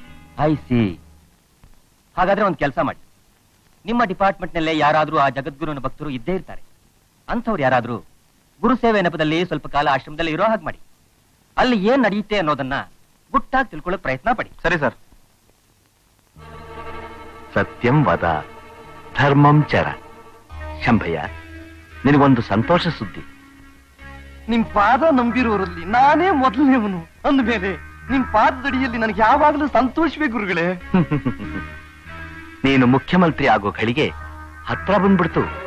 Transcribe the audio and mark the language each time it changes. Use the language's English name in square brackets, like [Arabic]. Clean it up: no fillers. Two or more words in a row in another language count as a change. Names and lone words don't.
[English] I see. [Kannada] ಹಾಗಾದ್ರೆ ಒಂದು ಕೆಲಸ ಮಾಡಿ, ನಿಮ್ಮ ಡಿಪಾರ್ಟ್ಮೆಂಟ್ ನಲ್ಲೇ ಯಾರಾದ್ರೂ ಆ ಜಗದ್ಗುರುವಿನ ಭಕ್ತರು ಇದ್ದೇ ಇರ್ತಾರೆ. ಅಂಥವ್ರು ಯಾರಾದ್ರೂ ಗುರು ಸೇವೆ ನೆಪದಲ್ಲಿ ಸ್ವಲ್ಪ ಕಾಲ ಆಶ್ರಮದಲ್ಲಿ ಇರೋ ಹಾಗೆ ಮಾಡಿ. ಅಲ್ಲಿ ಏನ್ ನಡೆಯುತ್ತೆ ಅನ್ನೋದನ್ನ ಗುಟ್ಟಾಗಿ ತಿಳ್ಕೊಳ್ಳೋ ಪ್ರಯತ್ನ ಪಡಿ. ಸರಿ ಸರ್. [Sanskrit] ಸತ್ಯಂ ವದ ಧರ್ಮಂ ಚರ. [Kannada] ಶಂಭಯ್ಯ, ನಿನಗೊಂದು ಸಂತೋಷ ಸುದ್ದಿ. ನಿಮ್ ಪಾದ ನಂಬಿರೋರಲ್ಲಿ ನಾನೇ ಮೊದಲನೇವನು ಅಂದ್ಮೇಲೆ ನಿಮ್ ಪಾದದಡಿಯಲ್ಲಿ ನನಗೆ ಯಾವಾಗಲೂ ಸಂತೋಷವೇ ಗುರುಗಳೇ. ನೀನು ಮುಖ್ಯಮಂತ್ರಿ ಆಗೋ ಗಳಿಗೆ ಹತ್ರ ಬಂದ್ಬಿಡ್ತು.